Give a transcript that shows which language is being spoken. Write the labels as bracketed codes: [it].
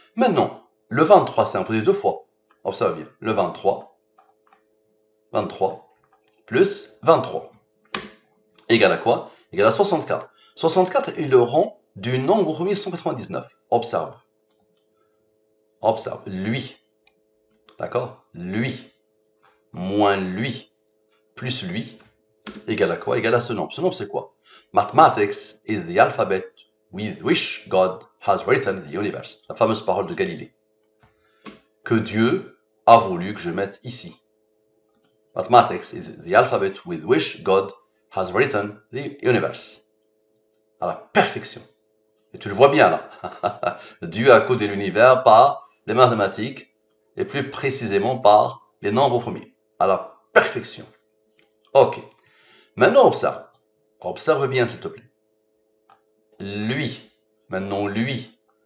[fr] Maintenant, le 23 c'est imposé deux fois. Observez bien, le 23 plus 23. Égal à quoi? Égal à 64. 64 est le rang du nombre premier 199. Observe. Observe. Lui. D'accord? Lui. Moins lui. Plus lui. Égal à quoi? Égal à ce nombre. Ce nombre, c'est quoi? [en] Mathematics is the alphabet with which God has written the universe. [fr] La fameuse parole de Galilée. Que Dieu a voulu que je mette ici. [en] Mathematics is the alphabet with which God has written the universe. [fr] À la perfection. Et tu le vois bien là. Dieu a codé l'univers par les mathématiques et plus précisément par les nombres premiers. À la perfection. Ok. Maintenant observe. Observe bien s'il te plaît. Lui. Maintenant lui.